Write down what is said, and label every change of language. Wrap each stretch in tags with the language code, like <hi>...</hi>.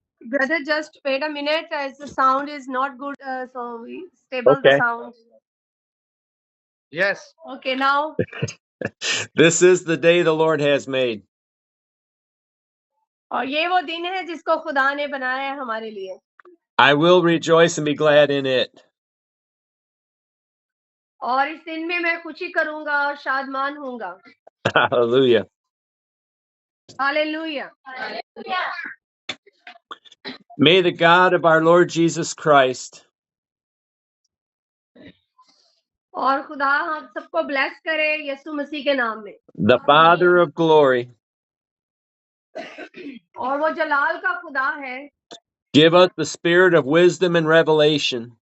<en>Brother, just wait a minute as the sound is not good, so we stable the Okay. sound. Yes. Okay, now This is the day the Lord has made.</en> <hi>और ये वो दिन है जिसको खुदा ने बनाया है हमारे लिए.</hi> <en>I will rejoice and be glad in it.</en> <hi>और इस दिन में मैं खुशी करूंगा और शादमान होऊंगा.</hi> <en>Hallelujah.</en> <hi>Hallelujah.</hi> <en>May the God of our Lord Jesus Christ,</en> <hi>और खुदा हम सबको ब्लेस करे यीशु मसीह के नाम में.</hi> <en>the Father of glory,</en> <hi>और वो जलाल का खुदा है,</hi> <en>give us the spirit of wisdom and revelation</en>